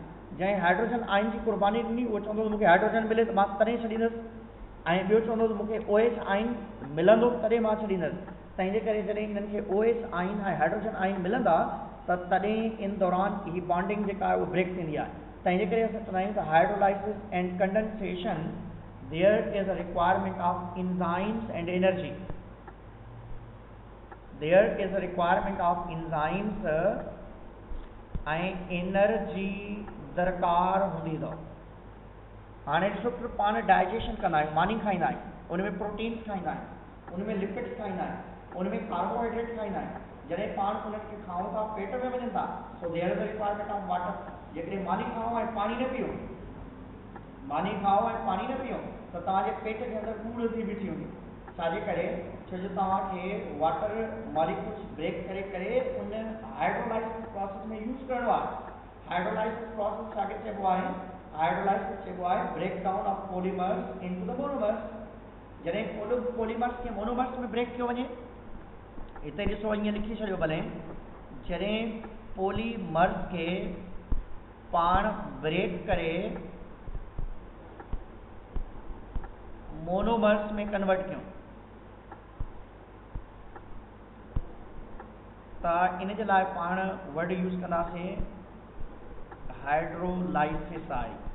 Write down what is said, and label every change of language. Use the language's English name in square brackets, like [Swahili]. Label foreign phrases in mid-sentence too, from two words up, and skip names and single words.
[Sindhi] जंहिं [English] hydrogen ion [Sindhi] जी कुर्बानी ॾिनी उहो चवंदो त मूंखे हाइड्रोजन मिले त मां तॾहिं छॾींदुसि, ऐं ॿियो चवंदो त मूंखे [English] OH ion [Sindhi] मिलंदो तॾहिं मां छॾींदुसि। तंहिंजे करे जॾहिं इन्हनि खे [English] OH ion [Sindhi] ऐं [English] hydrogen ion [Sindhi] मिलंदा त तॾहिं इन दौरान ही बॉन्डिंग जेका आहे उहा ब्रेक थींदी आहे। तंहिंजे करे असां चवंदा आहियूं त [English] hydrolysis and condensation there is a requirement of enzymes and energy. there is a requirement of enzymes [Sindhi] ऐं एनर्जी दरकार हूंदी अथव। हाणे ॾिसो पाण डाइजेशन कंदा आहियूं, मानी खाईंदा आहियूं, उनमें प्रोटीन्स खाईंदा आहियूं, उनमें लिपिड्स खाईंदा आहियूं, उनमें कार्बोहाइड्रेट खाईंदा आहियूं। जॾहिं पाण उनखे खाऊं था पेट में वञनि था, [English] so there is a requirement of water. [Sindhi] जेकॾहिं मानी खाओ ऐं पाणी न पियो, मानी खाओ ऐं पाणी न पियो त तव्हांजे पेट जे अंदरि कूड़ थी बीठी हूंदी। छाजे करे? छो जो तव्हांखे [English] water molecules [Sindhi] ब्रेक करे करे उन [English] hydrolysis process [Sindhi] में यूज़ करिणो आहे। [English] hydrolysis process [Sindhi] छाखे चइबो आहे? हाइड्रोलाइसिस चइबो आहे [English] break down of polymers into the monomers. [Sindhi] जॾहिं पॉलीमर्स खे मोनोमर्स में ब्रेक कयो वञे, हिते ॾिसो ईअं लिखी छॾियो भले, जॾहिं पॉलीमर्स खे पाण ब्रेक करे मोनोमर्स में कन्वर्ट कयूं त इन जे लाइ पाण [English] word use [Sindhi] कंदासीं हाइड्रोलाइसिस आहे।